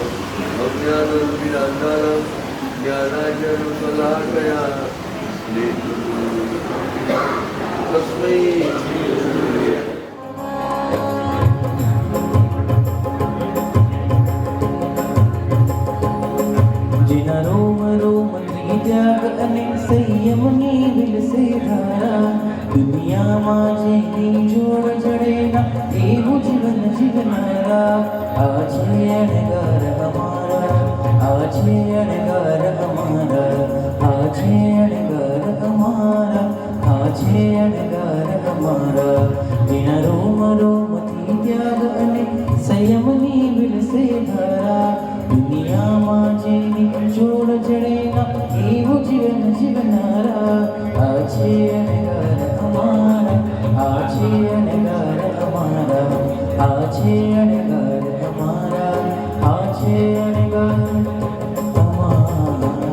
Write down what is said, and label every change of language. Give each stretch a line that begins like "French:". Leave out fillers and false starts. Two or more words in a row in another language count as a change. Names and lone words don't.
Sanskrit: अज्ञानविरान्तारं ज्ञानाञ्जनशलाकया तस्मै
Gujarati: જિના રોમ રોમ ત્યાગ અને સંયમની વિલસે ધારા दुनियाમાં જેની જોડ જડેના એવું જીવન જીવનારા આજે અણગાર અમારા આજે અણગાર અમારા આજે અણગાર અમારા આજે અણગાર અમારા જેના રોમ રોમથી ત્યાગ અને સંયમની વિલસે ધારા દુનિયામાં જેની જોડ જડેના એવું જીવન જીવનારા આજે અણગાર અમારા આજે અણગાર અમારા આજે અણગાર અમારા આજે અણગાર અમારા।